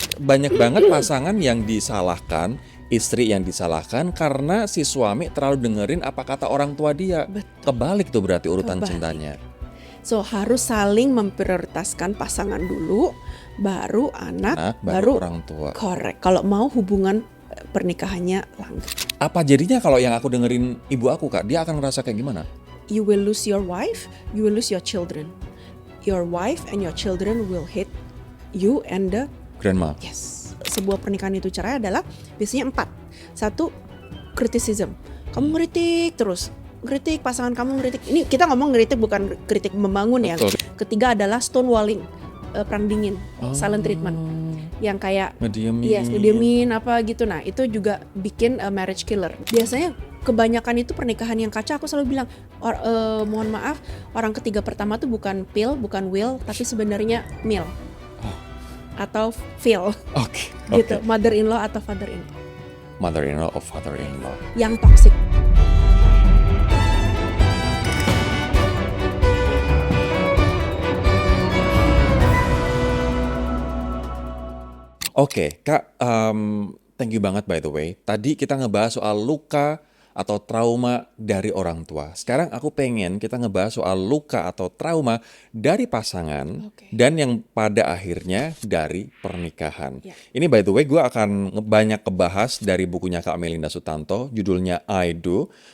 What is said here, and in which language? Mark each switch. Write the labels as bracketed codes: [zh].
[id] Banyak banget pasangan yang disalahkan, istri yang disalahkan karena si suami terlalu dengerin apa kata orang tua dia. Betul. Kebalik tuh berarti urutan Kebalik. cintanya. So harus saling memprioritaskan pasangan dulu, baru anak, Baru orang tua. Correct. Kalau mau hubungan pernikahannya langgeng. Apa jadinya kalau yang aku dengerin ibu aku, Kak? Dia akan ngerasa kayak gimana? [en] You will lose your wife, you will lose your children. Your wife and your children will hate you and the Grandma. yes. [id] Sebuah pernikahan itu cerai adalah biasanya 4. 1, criticism. Kamu ngeritik terus. Ngeritik pasangan kamu ngeritik. Ini kita ngomong ngeritik bukan kritik membangun ya. Betul. Ketiga adalah stonewalling, perang dingin, silent treatment. Yang kayak Ngediemin. yes, ngediemin apa gitu. Nah, itu juga bikin marriage killer. Biasanya kebanyakan itu pernikahan yang kaca. Aku selalu bilang, mohon maaf, orang ketiga pertama tuh bukan pill, bukan will, tapi sebenarnya meal. Atau feel. Oke. Gitu, mother-in-law atau father-in-law. [en] Mother-in-law or father-in-law. [id] Yang toxic. Oke, Kak, [en] thank you [id] banget [en] by the way. [id] Tadi kita ngebahas soal luka atau trauma dari orang tua. Sekarang aku pengen kita ngebahas soal luka atau trauma dari pasangan Oke. dan yang pada akhirnya dari pernikahan. Ya. Ini [en] by the way [id] gue akan banyak kebahas dari bukunya Kak Melinda Sutanto, judulnya I Do.